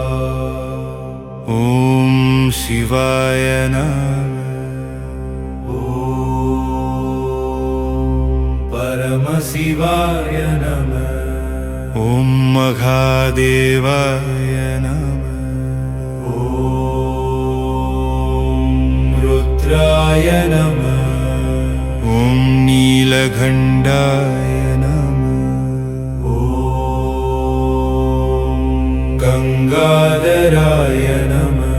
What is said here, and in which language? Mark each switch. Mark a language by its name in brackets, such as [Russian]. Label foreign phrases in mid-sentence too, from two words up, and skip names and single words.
[Sanskrit] ओम् शिवाय नम. ओम् परमशिवाय नम. ओम् महादेवाय नम. रुद्राय नमः. ॐ नीलकण्ठाय नमः. ॐ गंगाधराय नमः.